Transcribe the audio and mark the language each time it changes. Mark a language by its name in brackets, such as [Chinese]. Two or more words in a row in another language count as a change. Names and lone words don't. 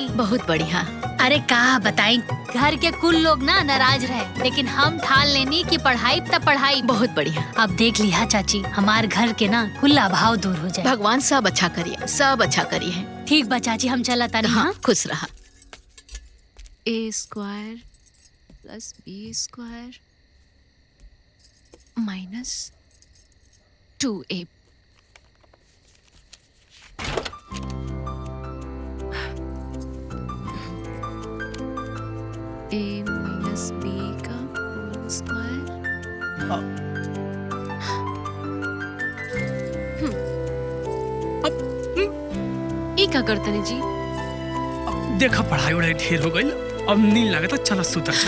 [Bhojpuri] बहुत बढ़िया। अरे का बताई, घर के कुल लोग ना नाराज रहे, लेकिन हम ठान लेनी कि पढ़ाई तब पढ़ाई। बहुत बढ़िया। अब देख लिया चाची, हमार घर के ना कुल अभाव दूर हो जाए। भगवान सब अच्छा करिए, सब अच्छा करिए। ठीक बा चाची, हम चला तानी। हाँ, हाँ? खुश रहा। a² + b² - 2a। a - b का [English] whole square. [Bhojpuri] ई का करतनी जी? देखा पढ़ाई उड़ाई ढेर हो गई, अब नींद लगे तो चला सुतर जा।